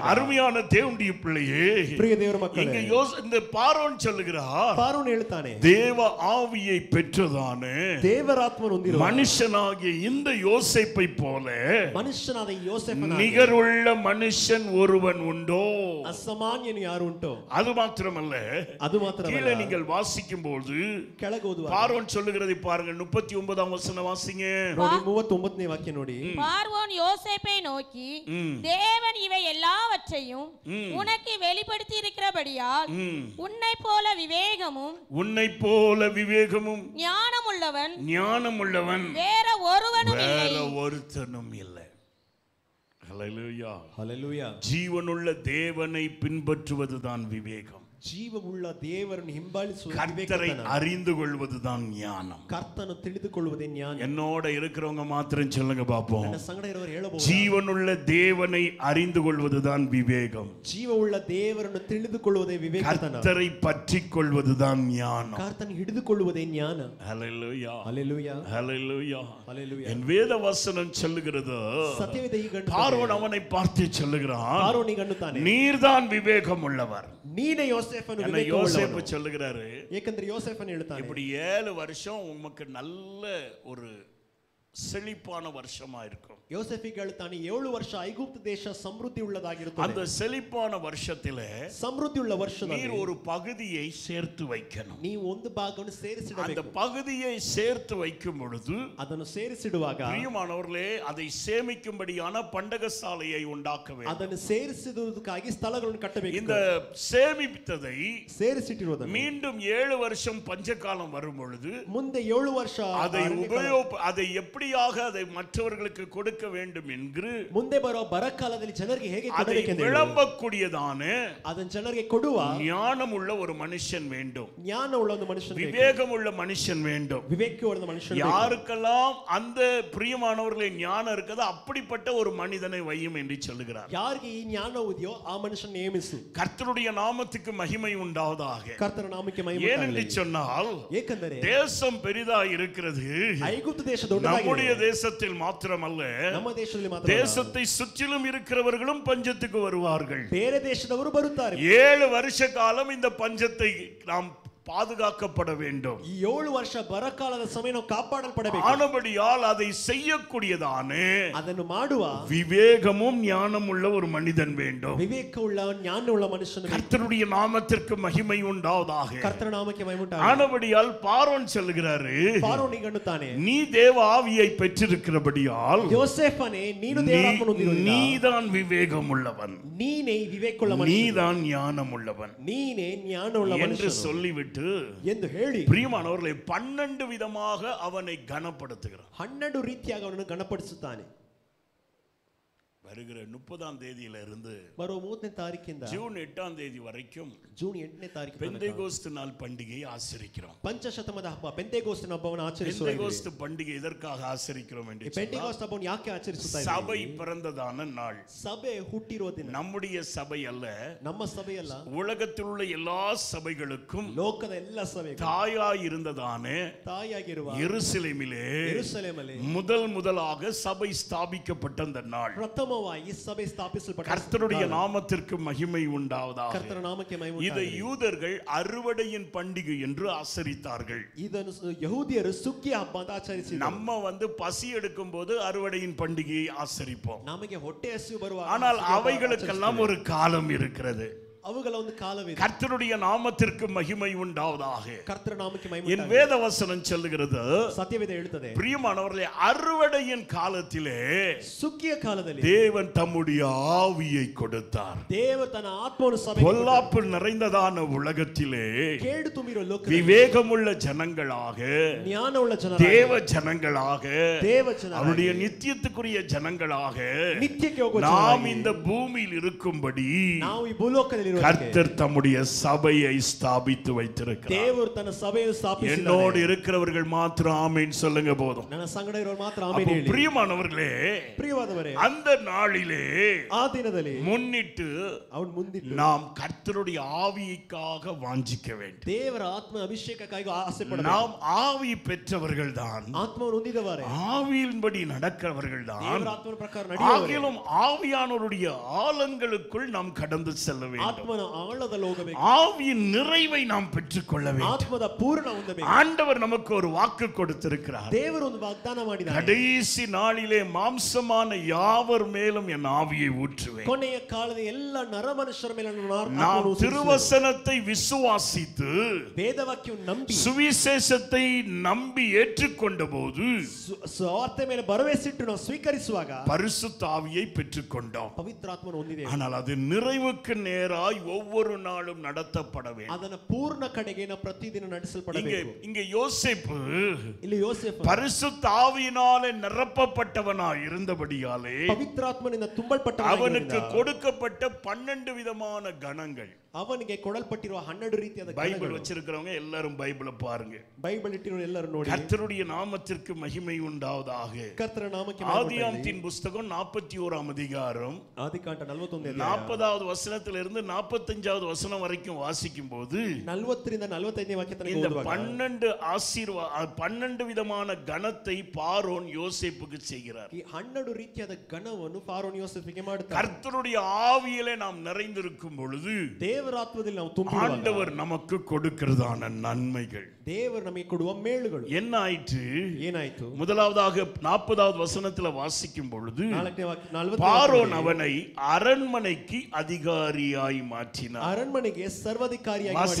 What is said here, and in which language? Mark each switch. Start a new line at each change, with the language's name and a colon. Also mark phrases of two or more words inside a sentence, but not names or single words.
Tamil: அருமையான தேவனுடைய பிள்ளையே,
Kannada: ಪ್ರಿಯ ದೇವರ ಮಕ್ಕಳೇ,
Tamil: இங்க இந்த பார்வோன் சொல்லுகிறார்,
Kannada: ಫಾರೋನ್ ಹೇಳ್ತಾನೆ,
Tamil: தேவ ஆவியை பெற்றதான
Kannada: ದೇವರಾತ್ಮನು ಹೊಂದಿರುವ
Tamil: மனுஷனாகிய இந்த யோசேப்பை போல
Kannada: ಮನುಷ್ಯನಾದ ಯೋಸೇಫನ
Tamil: நிகருள்ள மனுஷன் ஒருவன் உண்டோ?
Kannada: ಅಸಾಮಾನ್ಯನು ಯಾರು ಉಂಟೋ?
Tamil: அது மாத்திரமல்ல,
Kannada: ಅದು ಮಾತ್ರವಲ್ಲ,
Tamil: கீழே நீங்கள் வாசிக்கும் போது
Kannada: ಕೆಳಗೆ ಓದುವಾಗ
Tamil: பார்வோன் சொல்லுகிறதை பாருங்க. 39ஆம் வசனம் வாசிங்க.
Kannada: ನೋಡಿ 39ನೇ ವಾಕ್ಯ ನೋಡಿ.
Tamil: பார்வோன் யோசேப்பை நோக்கி, தேவன் இவை எல்லாவற்றையும் உனக்கு வெளிப்படுத்தி இருக்கிறபடியால் உன்னை போல விவேகமும் ஞானமுள்ளவன் வேற ஒருத்தனும் இல்லை. ஹல்லேலூயா, ஹல்லேலூயா. ஜீவனுள்ள தேவனை பின்பற்றுவதுதான் விவேகம்.
Kannada: ಜೀವವುಳ್ಳ ದೇವರನ್ನು ಹಿಂಬಾಲಿಸುವುದು
Tamil: கர்த்தரை அறிந்து கொள்வதுதான் ஞானம்.
Kannada: ಕರ್ತನು ತಿಳಿದುಕೊಳ್ಳುವುದೇ ಜ್ಞಾನ.
Tamil: என்னோட இருக்கிறவங்க மாத்திரம் சொல்லுங்க பாப்போம்.
Kannada: ನನ್ನ ಸಂಗಡ ಇರುವವರು ಹೇಳಬಹುದು,
Tamil: ஜீவனுள்ள தேவனை அறிந்து கொள்வதுதான் விவேகம்.
Kannada: ಜೀವವುಳ್ಳ ದೇವರನ್ನು ತಿಳಿದುಕೊಳ್ಳುವುದೇ ವಿವೇಕತನ.
Tamil: கர்த்தரை பற்றிக் கொள்வதுதான் ஞானம்.
Kannada: ಕರ್ತನ ಹಿಡಿದುಕೊಳ್ಳುವುದೇ ಜ್ಞಾನ.
Tamil: ஹல்லேலூயா, ஹல்லேலூயா, ஹல்லேலூயா, ஹல்லேலூயா. என் வேத வசனம் சொல்லுகிறது,
Kannada: ಸತ್ಯವೇದ ಹೀಗೆ
Tamil: பார்வோன் அவனை பார்த்து சொல்லுகிறான்,
Kannada: பார்வோನಿಗೆ ಅನ್ನುತ್ತಾನೆ,
Tamil: நீர்தான் விவேகம் உள்ளவர்.
Kannada: ನೀನೇ ಯೋಸೇಫನು ವಿವೇಕವುಳ್ಳವನು.
Tamil: யோசேப்பு சொல்லுகிறாரு,
Kannada: ಏಕೆಂದರೆ ಯೋಸೇಫನು ಹೇಳ್ತಾನೆ,
Tamil: இப்படி 7 வருஷம் உமக்கு நல்ல ஒரு செழிப்பான வருஷமா இருக்கும்.
Kannada: ಯೋಸೇಫಿಗೆ ಹೇಳ್ತಾನೆ, 7 ವರ್ಷ ಐಗುಪ್ತ ದೇಶ ಸಮೃದ್ಧಿ ಉಳ್ಳದಾಗಿರುತ್ತದೆ.
Tamil: அந்த செழிப்பான வருஷத்திலே
Kannada: ಸಮೃದ್ಧಿ ಉಳ್ಳ ವರ್ಷದಲ್ಲಿ
Tamil: நீர் ஒரு பகுதியை சேர்த்து வைக்கணும்.
Kannada: ನೀವು ಒಂದು ಭಾಗವನ್ನು ಸೇರಿಸಿಡಬೇಕು.
Tamil: அந்த பகுதியை சேர்த்து வைக்கும் பொழுது,
Kannada: ಅದನ್ನು ಸೇರಿಸಿಡುವಾಗ
Tamil: பிரியமானவர்களே, அதை சேமிக்கும்படியான பண்டகசாலையை உண்டாக்க வேண்டும்.
Kannada: ಅದನ್ನು ಸೇರಿಸಿಡುವುದಕ್ಕಾಗಿ ಸ್ಥಳಗಳನ್ನು ಕಟ್ಟಬೇಕು.
Tamil: இந்த சேமித்ததை
Kannada: ಸೇರಿಸಿಟ್ಟಿರುವುದನ್ನು
Tamil: மீண்டும் 7 வருஷம் பஞ்சகாலம் வரும் பொழுது
Kannada: ಮುಂದೆ 7 ವರ್ಷ
Tamil: அதை எப்படியாக அதை மற்றவர்களுக்கு கொடுக்க வேண்டும் என்று
Kannada: ಮುಂದೆ ಬರುವ ಬರಕಾಲದಲ್ಲಿ ಜನರಿಗೆ ಹೇಗೆ ಕೊಡಬೇಕೆಂದು
Tamil: விளம்பக்கூடியதான
Kannada: ಅದನ್ನು ಜನರಿಗೆ ಕೊಡುವ
Tamil: ஞானமுள்ள ஒரு மனுஷன் வேண்டும்.
Kannada: ಜ್ಞಾನವುಳ್ಳ ಒಂದು ಮನುಷ್ಯನು ಬೇಕು.
Tamil: விவேகமுள்ள மனுஷன் வேண்டும்.
Kannada: ವಿವೇಕವುಳ್ಳ ಮನುಷ್ಯನು ಬೇಕು.
Tamil: யாருக்கெல்லாம் அந்த பிரியமானவர்களே ஞானம் இருக்குது, அப்படிப்பட்ட ஒரு மனிதனை வையும் என்று சொல்லுகிறார்.
Kannada: ಯಾರಿಗೆ ಈ ಜ್ಞಾನವಿದೆಯೋ ಆ ಮನುಷ್ಯನ ನೇಮಿಸು.
Tamil: கர்த்தருடைய நாமத்துக்கு மகிமை உண்டாவதாக.
Kannada: ಕರ್ತನ ನಾಮಕ್ಕೆ ಮಹಿಮೆ ಉಂಟಾಗಲಿ.
Tamil: ஏனென்று சொன்னால்,
Kannada: ಏಕೆಂದರೆ
Tamil: தேசம் பெரிதா இருக்கிறது.
Kannada: ಐಗುಪ್ತ ದೇಶ ದೊಡ್ಡದಾಗಿದೆ.
Tamil: நம்முடைய தேசத்தில் மாத்திரமல்ல,
Kannada: ನಮ್ಮ ದೇಶದಲ್ಲಿ ಮಾತ್ರ,
Tamil: தேசத்தை சுற்றிலும் இருக்கிறவர்களும் பஞ்சத்துக்கு வருவார்கள்.
Kannada: ಬೇರೆ ದೇಶದವರು ಬರುತ್ತಾರೆ.
Tamil: 7 வருஷ காலம் இந்த பஞ்சத்தை நாம் பாதுகாக்கப்பட வேண்டும்.
Kannada: ಈ 7 ವರ್ಷ ಬರಕಾಲದ ಸಮಯ ನಾವು ಕಾಪಾಡಲ್ಪಡಬೇಕು.
Tamil: ஆனபடியால் அதை செய்யக்கூடியதான
Kannada: ಅದನ್ನು ಮಾಡುವ
Tamil: விவேகமும் ஞானமுள்ள ஒரு மனிதன் வேண்டும்.
Kannada: ವಿವೇಕವುಳ್ಳ ಜ್ಞಾನವುಳ್ಳ ಮನುಷ್ಯನು ಬೇಕು.
Tamil: கர்த்தருடைய நாமத்திற்கு மகிமை உண்டாவதாக.
Kannada: ಕರ್ತನ ನಾಮಕ್ಕೆ ಮಹಿಮೆ ಉಂಟಾಗಲಿ.
Tamil: ஆனபடியால் பார்வோன் சொல்லுகிறாரு,
Kannada: ಫಾರೋನಿಗೆ ಅನ್ನುತ್ತಾನೆ,
Tamil: நீ தேவ ஆவியை பெற்றிருக்கிறபடியால்
Kannada: ಯೋಸೇಫನೇ, ನೀನು ದೇವರಾತ್ಮನು ಹೊಂದಿರುವುದರಿಂದ
Tamil: நீதான் விவேகம் உள்ளவன்,
Kannada: ನೀನೇ ವಿವೇಕವುಳ್ಳ ಮನುಷ್ಯನು,
Tamil: நீதான் ஞானம் உள்ளவன்
Kannada: ನೀನೇ ಜ್ಞಾನವುಳ್ಳ
Tamil: என்று
Kannada: ಮನುಷ್ಯನು
Tamil: சொல்லிவிட்டு
Kannada: ಎಂದು ಹೇಳಿ
Tamil: பிரியமானவர்களை 12 விதமாக அவனை கனப்படுத்துகிறார்.
Kannada: 12 ರೀತಿಯಾಗಿ ಅವನನ್ನು ಗಣಪಡಿಸುತ್ತಾನೆ.
Tamil: வருகிற 30ஆம் தேதியில இருந்து
Kannada: ಬರುವ 30ನೇ ತಾರೀಕಿಂದ
Tamil: ஜூன் 8ஆம் தேதி வரைக்கும்
Kannada: ಜೂನ್ 8ನೇ ತಾರೀಕು
Tamil: பெந்தேகோஸ்து நாள் பண்டிகையை ஆசரிக்கிறோம்.
Kannada: ಪಂಚಶತಮದ ಹಬ್ಬ ಪೆಂತೆಕೋಸ್ತಿನ ಹಬ್ಬವನ್ನು ಆಚರಿಸುವ.
Tamil: பெந்தேகோஸ்து பண்டிகை எதற்காக ஆசரிக்கிறோம் என்று சொன்னால்,
Kannada: ಪೆಂತೆಕೋಸ್ತ ಹಬ್ಬವನ್ನು ಯಾಕೆ ಆಚರಿಸುತ್ತಾ ಇದ್ದೀವಿ?
Tamil: சபை பிறந்ததான நாள்.
Kannada: ಸಭೆ ಹುಟ್ಟಿರುವ ದಿನ.
Tamil: நம்முடைய சபை அல்ல,
Kannada: ನಮ್ಮ ಸಭೆಯಲ್ಲ,
Tamil: உலகத்தில் உள்ள எல்லா சபைகளுக்கும்
Kannada: ಲೋಕದ ಎಲ್ಲ ಸಭೆಗಳು
Tamil: தாயாய் இருந்ததான
Kannada: ತಾಯಿಯಾಗಿರುವ
Tamil: எருசலேமிலே முதலாக சபை ஸ்தாபிக்கப்பட்ட அந்த நாள்.
Kannada: ಪ್ರಥಮವಾಗಿ ಸಭೆ ಸ್ಥಾಪಿಸಲ್ಪಟ್ಟ.
Tamil: கர்த்தருடைய நாமத்திற்கு மகிமை உண்டாவதாக.
Kannada: ಕರ್ತನ ನಾಮಕ್ಕೆ ಮಹಿಮೆ ಉಂಟಾಗಲಿ.
Tamil: இதை யூதர்கள் அறுவடையின் பண்டிகை என்று ஆசரித்தார்கள்.
Kannada: ಇದನ್ನು ಯಹೂದಿಯರು ಸುಗ್ಗಿ ಹಬ್ಬ ಅಂತ ಆಚರಿಸಿದರು.
Tamil: நம்ம பசி எடுக்கும் போது அறுவடையின் பண்டிகையை ஆசரிப்போம்.
Kannada: ನಮಗೆ ಹೊಟ್ಟೆ ಹಸಿವು ಬರುವಾಗ,
Tamil: ஆனால் அவைகளுக்கெல்லாம் ஒரு காலம் இருக்கிறது.
Kannada: ಅವುಗಳ ಒಂದು ಕಾಲವಿದೆ.
Tamil: கர்த்தருடைய நாமத்திற்கு மகிமை உண்டாவதாக.
Kannada: ಕರ್ತನ ನಾಮಕ್ಕೆ ಮಹಿಮೆ
Tamil: என்
Kannada: ಉಂಟಾಗಲಿ.
Tamil: வேத வசனம் சொல்லுகிறது,
Kannada: ಸತ್ಯವೇದ ಹೇಳುತ್ತದೆ,
Tamil: பிரியமானவர்களே, அறுவடையின் காலத்திலே
Kannada: ಸುಗ್ಗಿಯ ಕಾಲದಲ್ಲಿ
Tamil: தேவன் தம்முடைய ஆவியை கொடுத்தார்.
Kannada: ದೇವರು ತನ್ನ ಆತ್ಮವನ್ನು ಸಭೆಗೆ
Tamil: பொல்லாப்பு நிறைந்ததான உலகத்திலே
Kannada: ಕೇಡು ತುಂಬಿರುವ ಲೋಕದಲ್ಲಿ
Tamil: விவேகமுள்ள ஜனங்களாக,
Kannada: ಜ್ಞಾನವುಳ್ಳ ಜನರಾಗಿ,
Tamil: தேவ ஜனங்களாக,
Kannada: ದೇವ ಜನರಾಗಿ,
Tamil: அவருடைய நித்தியத்துக்குரிய ஜனங்களாக
Kannada: ನಿತ್ಯಕ್ಕೆ ಹೋಗುವ
Tamil: நாம்
Kannada: ಜನರಾಗಿ
Tamil: இந்த பூமியில் இருக்கும்படி
Kannada: ನಾವು ಈ ಭೂಲೋಕದಲ್ಲಿ
Tamil: கர்த்தர் தம்முடைய சபையை ஸ்தாபித்து வைத்திருக்கிறார்.
Kannada: ದೇವರು ತನ್ನ ಸಭೆಯನ್ನು ಸ್ಥಾಪಿಸಿದ್ದಾನೆ.
Tamil: என்னோடு இருக்கிறவர்கள் மாத்திரம் ஆமென் சொல்லுங்க போதும்.
Kannada: ನನ್ನ ಸಂಗಡ ಇರೋರು ಮಾತ್ರ ಆಮೆನ್ ಹೇಳಿ.
Tamil: பிரியமானவர்களே,
Kannada: ಪ್ರಿಯವಾದವರೇ,
Tamil: அந்த நாளிலே
Kannada: ಆ ದಿನದಲ್ಲಿ
Tamil: முன்னிட்டு
Kannada: ಅವನು ಮುಂದಿಟ್ಟು
Tamil: நாம் கர்த்தருடைய ஆவியைக்காக வாஞ்சிக்க வேண்டும்.
Kannada: ದೇವರ ಆತ್ಮ ಅಭಿಷೇಕಕ್ಕಾಗಿ ಆಸೆ ಪಡಬೇಕು.
Tamil: நாம் ஆவி பெற்றவர்கள் தான்,
Kannada: ಆತ್ಮವನ್ನು ಹೊಂದಿದವರೇ,
Tamil: ஆவியின்படி நடக்கிறவர்கள் தான்.
Kannada: ದೇವರ ಆತ್ಮನ ಪ್ರಕಾರ ನಡೆಯುವವರೇ,
Tamil: ஆகிலும் ஆவியானவருடைய ஆழங்களுக்குள் நாம் கடந்து செல்ல வேண்டும்.
Kannada: ಆತ್ಮನ ಆಳದಲ್ಲಿ ಹೋಗಬೇಕು.
Tamil: ஆவியின் நிறைவை நாம் பெற்றுக்கொள்ள வேண்டும்.
Kannada: ಆತ್ಮದ ಪೂರ್ಣ ಹೊಂದಬೇಕು.
Tamil: ஆண்டவர் நமக்கு ஒரு வாக்கு கொடுத்திருக்கிறார்.
Kannada: ದೇವರು ಒಂದು ವಾಗ್ದಾನ ಮಾಡಿದ್ದಾರೆ.
Tamil: கடைசி நாளிலே மாம்சமான யாவர் மேலும் என் ஆவியை ஊற்றுவேன்.
Kannada: ಕೊನೆಯ ಕಾಲದ ಎಲ್ಲ ನರಮನುಷ್ಯರ ಮೇಲೆ
Tamil: நாம் திருவசனத்தை விசுவாசித்து
Kannada: ವೇದವಾಕ್ಯವನ್ನು ನಂಬಿ
Tamil: சுவிசேஷத்தை நம்பி ஏற்றுக்கொண்ட போது
Kannada: ಸುವಾರ್ತೆ ಮೇಲೆ ಭರವಸೆಯಿಟ್ಟು ನಾವು ಸ್ವೀಕರಿಸುವಾಗ
Tamil: பரிசுத்த ஆவியை பெற்றுக்கொண்டோம்.
Kannada: ಪವಿತ್ರಾತ್ಮನು ಹೊಂದಿದ್ದೇವೆ.
Tamil: ஆனால் அது நிறைவுக்கு நேராய் ஒவ்வொரு நாளும் நடத்தப்பட வேண்டும்.
Kannada: ಅದನ್ನ ಪೂರ್ಣ ಕಡೆಗೆ ನಾವು ಪ್ರತಿದಿನ ನಡೆಸಲ್ಪಡಬೇಕು.
Tamil: இங்க யோசேப்பு
Kannada: ಇಲ್ಲಿ ಯೋಸೇಫ
Tamil: பரிசுத்த ஆவியினாலே நிரப்பப்பட்டவனாய் இருந்தபடியாலே
Kannada: ಪವಿತ್ರಾತ್ಮನಿಂದ ತುಂಬಲ್ಪಟ್ಟವನಾಗಿದ್ದರಿಂದ
Tamil: அவனுக்கு கொடுக்கப்பட்ட 12 விதமான கணங்கள்.
Kannada: ಅವನಿಗೆ ಕೊಡಲ್ಪಟ್ಟಿರುವ 12 ರೀತಿಯಾದ
Tamil: பைபிள் வச்சிருக்கிறவங்க எல்லாரும் பைபிளை பாருங்க.
Kannada: ಬೈಬಲ್ ಇಟ್ಟಿರುವ ಎಲ್ಲರೂ ನೋಡಿ.
Tamil: கர்த்தருடைய நாமத்திற்கு மகிமை உண்டாவதாக.
Kannada: ಕರ್ತನ ನಾಮಕ್ಕೆ
Tamil: ஆதியாகமத்தின் புத்தகம் 41ஆம் அதிகாரம்
Kannada: ಆದಿಕಾಂಡ 41ನೇ ಅಧ್ಯಾಯ
Tamil: 40வது வசனத்திலிருந்து 45வது வசனம் வரைக்கும் வாசிக்கும் போது
Kannada: 40 ರಿಂದ 45ನೇ ವಾಕ್ಯ ತನಕ
Tamil: இந்த
Kannada: ಓದುವಾಗ
Tamil: 12 விதமான கணத்தை பார்வோன் யோசேப்புக்கு செய்கிறார்.
Kannada: ಈ 12 ರೀತಿಯಾದ ಗಣವನ್ನು ಫಾರೋನ್ ಯೋಸೇಫಿಗೆ ಮಾಡುತ್ತಾನೆ.
Tamil: கர்த்தருடைய ஆவியிலே நாம் நிறைந்திருக்கும் பொழுது
Kannada: ದೇವರಾತ್ಮದಲ್ಲಿ ನಾವು ತುಂಬಿರುವಾಗ
Tamil: ஆண்டவர் நமக்கு கொடுக்கிறதான நன்மைகள்,
Kannada: ದೇವರು ನಮಗೆ ಕೊಡುವ ಮೇಳುಗಳು
Tamil: என்ன ஆயிற்று?
Kannada: ಏನಾಯಿತು?
Tamil: முதலாவதாக 40வது வசனத்துல வாசிக்கும் பொழுது
Kannada: 4ನೇ ವಾಕ್ಯ 40
Tamil: பார்வோன் அவனை அரண்மனைக்கு அதிகாரியாய் மாற்றினார்.
Kannada: ಅರಣ್ಮನೆಗೆ ಸರ್ವಾಧಿಕಾರಿಯಾಗಿ ಮಾಡಿದನು.